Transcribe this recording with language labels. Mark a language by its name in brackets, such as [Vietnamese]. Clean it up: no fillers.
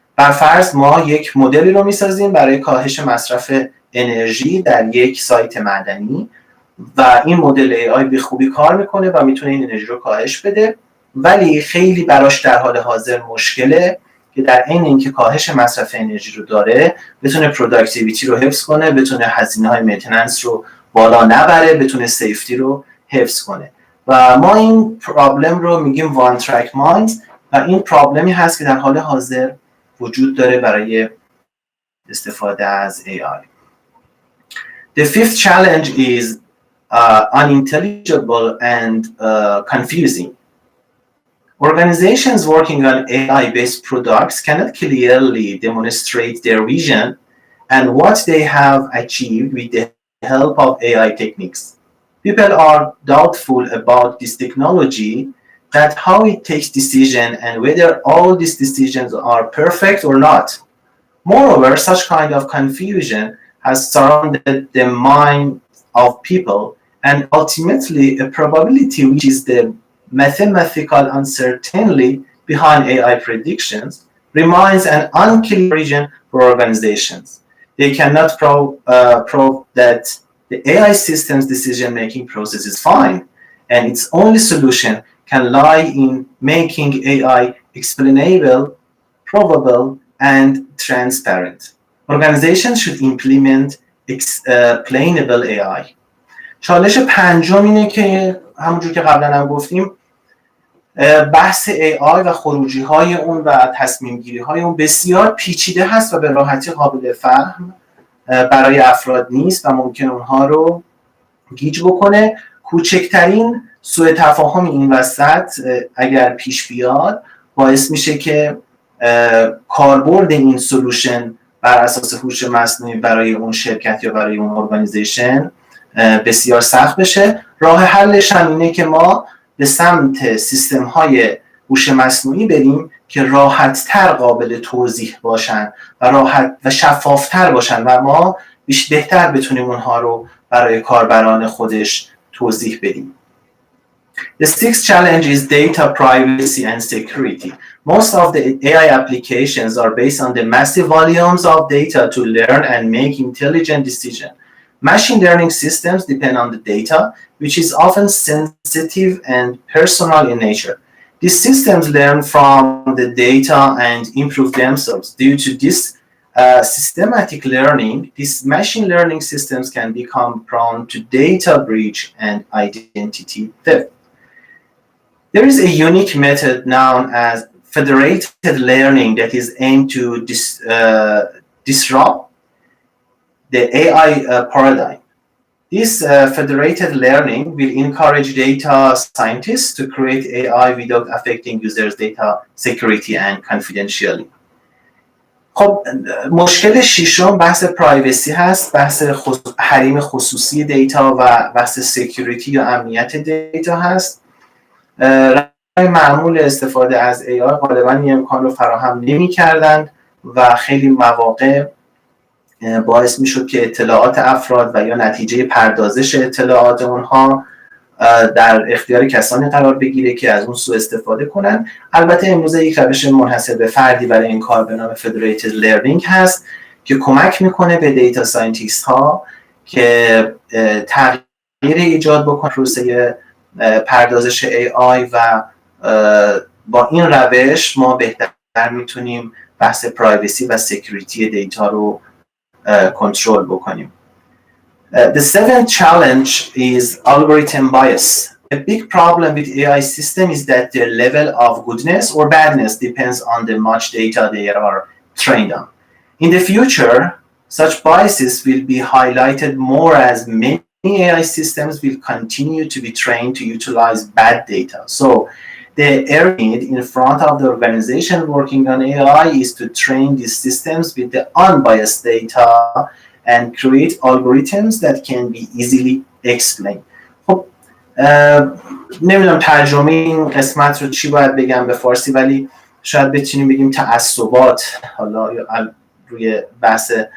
[Persian] بر فرض ما یک مدلی رو میسازیم برای کاهش مصرف انرژی در یک سایت معدنی و این مدل AI به خوبی کار میکنه و میتونه این انرژی رو کاهش بده، ولی خیلی براش در حال حاضر مشکله که در عین اینکه کاهش مصرف انرژی رو داره بتونه پروداکتیویتی رو حفظ کنه، بتونه هزینه های مینتیننس رو بالا نبره، بتونه سیفتی رو حفظ کنه. و ما این پرابلم رو میگیم وان ترک مایند و این پرابلمی هست که در حال حاضر وجود داره برای استفاده از AI. [English] The fifth challenge is unintelligible and confusing. Organizations working on AI-based products cannot clearly demonstrate their vision and what they have achieved with the help of AI techniques. People are doubtful about this technology, that how it takes decisions and whether all these decisions are perfect or not. Moreover, such kind of confusion has surrounded the mind of people, and ultimately a probability which is the mathematical uncertainty behind AI predictions remains an unclear region for organizations. They cannot prove that the AI system's decision-making process is fine, and its only solution can lie in making AI explainable, probable, and transparent. Organizations should implement explainable AI. [Persian] چالش پنجم اینه که همونجور که قبلا هم گفتیم بحث AI و خروجی های اون و تصمیم گیری های اون بسیار پیچیده هست و به راحتی قابل فهم برای افراد نیست و ممکن اونها رو گیج بکنه. کوچکترین سوء تفاهم این وسط اگر پیش بیاد باعث میشه که کاربرد این سولوشن بر اساس هوش مصنوعی برای اون شرکت یا برای اون ارگانیزیشن بسیار سخت بشه. راه حلش هم اینه که ما به سمت سیستم های هوش مصنوعی بریم که راحت تر قابل توضیح باشن و راحت و شفافتر باشن و ما بهتر بتونیم اونها رو برای کاربران خودش توضیح بدیم. [English] The sixth challenge is data privacy and security. Most of the AI applications are based on the massive volumes of data to learn and make intelligent decisions. Machine learning systems depend on the data, which is often sensitive and personal in nature. These systems learn from the data and improve themselves. Due to this systematic learning, these machine learning systems can become prone to data breach and identity theft. There is a unique method known as federated learning that is aimed to disrupt the AI paradigm. This federated learning will encourage data scientists to create AI without affecting users' data security and confidentiality. [Persian] خب مشکل ششم بحث پرایوسی هست، بحث حریم خصوصی دیتا و بحث سکیوریتی یا امنیت دیتا هست. روش معمول استفاده از AI غالبا این امکان رو فراهم نمی‌کردند و خیلی مواقع باعث میشد که اطلاعات افراد و یا نتیجه پردازش اطلاعات اونها در اختیار کسانی قرار بگیره که از اون سوء استفاده کنن. البته امروزه یک روش منحصر به فردی برای این کار به نام فدریتد لرنینگ هست که کمک میکنه به دیتا ساینتیست ها که تغییر ایجاد بکنن پروسه پردازش AI و با این روش ما بهتر میتونیم بحث پرایوسی و سکیوریتی دیتا رو کنترل بکنیم. [English] The seventh challenge is algorithm bias. A big problem with AI system is that their level of goodness or badness depends on the much data they are trained on. In the future, such biases will be highlighted more as many AI systems will continue to be trained to utilize bad data. So the area need in front of the organization working on AI is to train these systems with the unbiased data and create algorithms that can be easily explained. [Persian] خب نمیدونم ترجمه این قسمت رو چی باید بگم به فارسی، ولی شاید بتونیم بگیم تعصبات حالا روی بحث